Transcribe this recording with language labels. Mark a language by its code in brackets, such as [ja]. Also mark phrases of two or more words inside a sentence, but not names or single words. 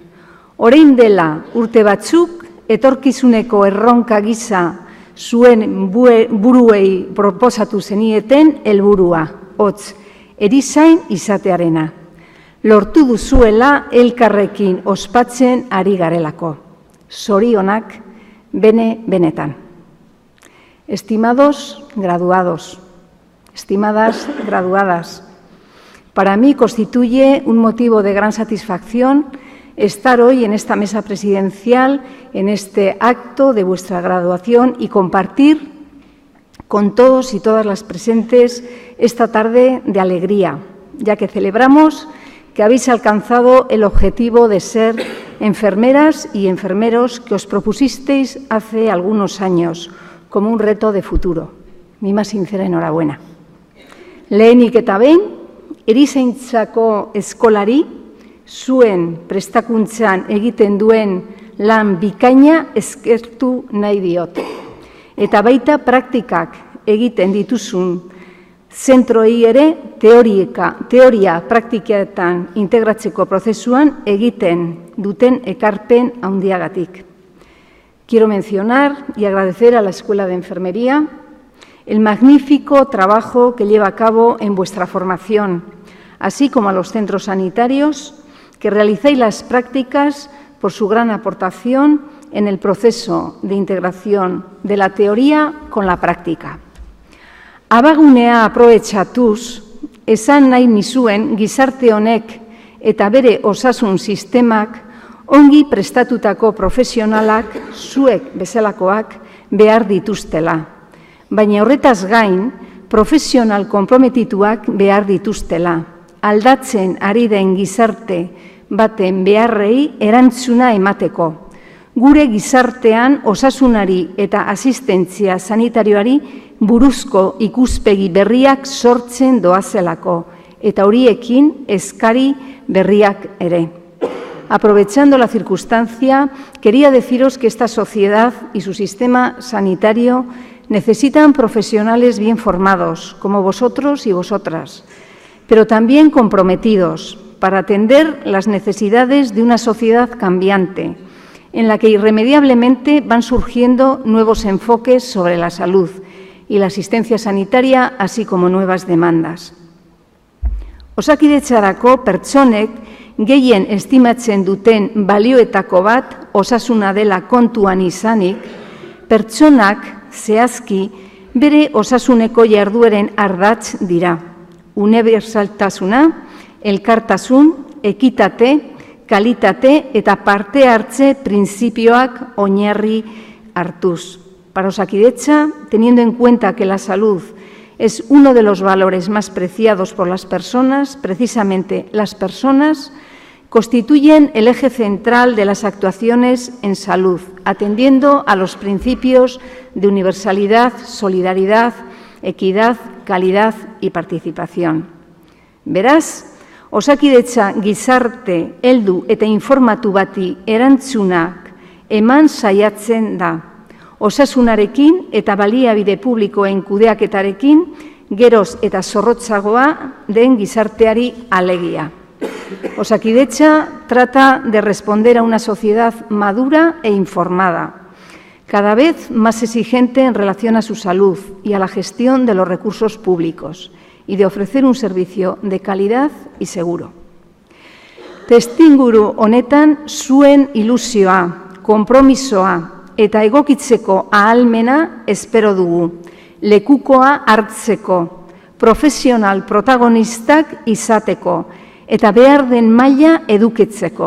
[eu] Orain dela urte batzuk, etorkizuneko erronka gisa zuen buruei proposatu zenieten helburua, hotz, erizain izatearena. Lortu duzuela elkarrekin ospatzen ari garelako. Zorionak benetan. [es] Estimados graduados, estimadas graduadas, para mí constituye un motivo de gran satisfacción estar hoy en esta mesa presidencial, en este acto de vuestra graduación y compartir con todos y todas las presentes esta tarde de alegría, ya que celebramos que habéis alcanzado el objetivo de ser enfermeras y enfermeros que os propusisteis hace algunos años como un reto de futuro. Mi más sincera enhorabuena. [eu] Lehenik eta behin, erizaintzako eskolari zuen prestakuntzan egiten duen lan bikaina eskertu nahi diot. Eta baita praktikak egiten dituzun zentroei ere teoria praktiketan integratzeko prozesuan egiten duten ekarpen handiagatik. [es] Quiero mencionar y agradecer a la Escuela de Enfermería el magnífico trabajo que lleva a cabo en vuestra formación, así como a los centros sanitarios que realizáis las prácticas por su gran aportación en el proceso de integración de la teoría con la práctica. [eu] Abagunea aprobetxatuz, esan nahi nizuen gizarte honek eta bere osasun sistemak ongi prestatutako profesionalak, zuek bezalakoak, behar dituztela. Baina horretaz gain, profesional konprometituak behar dituztela. Aldatzen ari den gizarte baten beharrei erantzuna emateko. Gure gizartean osasunari eta asistentzia sanitarioari buruzko ikuspegi berriak sortzen doazelako eta horiekin eskari berriak ere. [es] Aprovechando la circunstancia, quería deciros que esta sociedad y su sistema sanitario necesitan profesionales bien formados, como vosotros y vosotras, pero también comprometidos para atender las necesidades de una sociedad cambiante, en la que irremediablemente van surgiendo nuevos enfoques sobre la salud y la asistencia sanitaria, así como nuevas demandas. [eu] Osakidetzarako pertsonek gehien estimatzen duten balioetako bat osasuna dela kontuan izanik, pertsonak zehazki bere osasuneko jardueren ardatz dira. Unibertsaltasuna, elkartasun, ekitate, kalitate eta parte hartze printzipioak oinarri hartuz. [es] Para Osakidetza, teniendo en cuenta que la salud es uno de los valores más preciados por las personas, precisamente las personas constituyen el eje central de las actuaciones en salud, atendiendo a los principios de universalidad, solidaridad, equidad, calidad y participación. [eu] Beraz, Osakidetza gizarte, heldu eta informatu bati erantzunak eman saiatzen da. Osasunarekin eta baliabide publikoen kudeaketarekin geroz eta zorrotzagoa den gizarteari alegia. [es] Osakidetza trata de responder a una sociedad madura e informada, cada vez más exigente en relación a su salud y a la gestión de los recursos públicos, y de ofrecer un servicio de calidad y seguro. [eu] Testuinguru honetan zuen ilusioa, konpromisoa eta egokitzeko ahalmena espero dugu, lekukoa hartzeko, profesional protagonistak izateko eta behar den maila edukitzeko.